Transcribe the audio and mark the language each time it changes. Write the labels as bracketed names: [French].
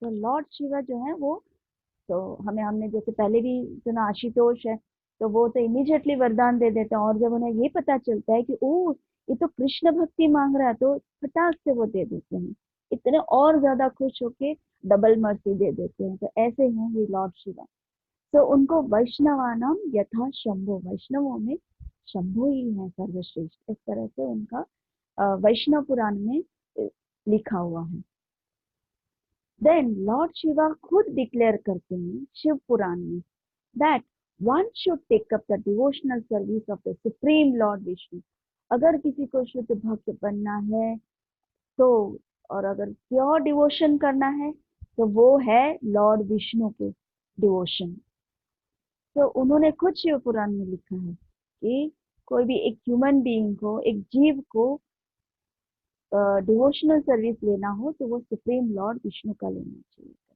[Hindi] तो लॉर्ड शिवा जो है वो, तो हमने जैसे पहले भी सुना आशुतोष है, तो वो तो इमीडिएटली वरदान दे देते हैं, और जब उन्हें ये पता चलता है कि ओ ये तो कृष्ण भक्ति मांग रहा है, तो फटाक से वो दे देते हैं, इतने और ज्यादा खुश होके डबल मर्सी दे देते हैं। तो ऐसे हैं ये लॉर्ड शिवा। तो उनको [Sanskrit] वैष्णवानाम यथा शंभु, [Hindi] वैष्णवों में शंभु ही है सर्वश्रेष्ठ, इस तरह से उनका वैष्णव पुराण में लिखा हुआ है। [English] then lord Shiva [Hindi] खुद डिक्लेयर करते हैं शिव पुराण में [English] that one should take up the devotional service of the supreme lord Vishnu। [Hindi] अगर किसी को शुद्ध भक्त बनना है तो, और अगर प्योर डिवोशन करना है तो वो है लॉर्ड विष्णु के डिवोशन। तो उन्होंने खुद शिव पुराण में लिखा है कि कोई भी एक ह्यूमन बीइंग को, एक जीव को डिवोशनल सर्विस लेना हो तो वो सुप्रीम लॉर्ड विष्णु का लेना चाहिए।